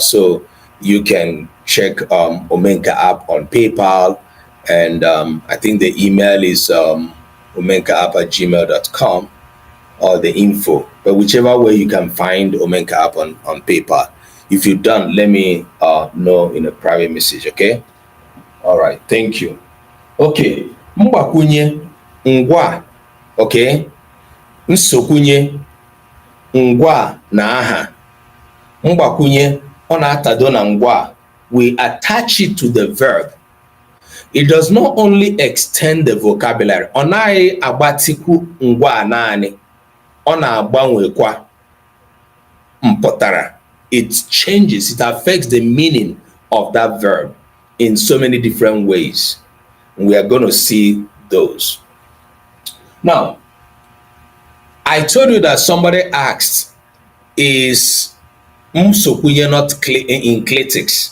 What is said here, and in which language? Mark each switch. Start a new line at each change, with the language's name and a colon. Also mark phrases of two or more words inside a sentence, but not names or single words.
English: So you can check Omenka app on PayPal, and I think the email is omenkaapp@gmail.com, or the info, but whichever way you can find Omenka app on PayPal. If you don't, let me know in a private message, okay? All right, thank you.
Igbo: Okay, Mgbakwunye, ngwa, okay? Nsokwunye, ngwa na aha. Mgbakwunye, ọ na-atado na ngwa.
English: We attach it to the verb. It does not only extend the vocabulary.
Igbo: Ọ naghị agbatikwu ngwa naanị. Ọ na-agbanwekwa mpụtara.
English: It changes, it affects the meaning of that verb in so many different ways. We are going to see those. Now, I told you that somebody asked, is Nsokwunye not in clitics?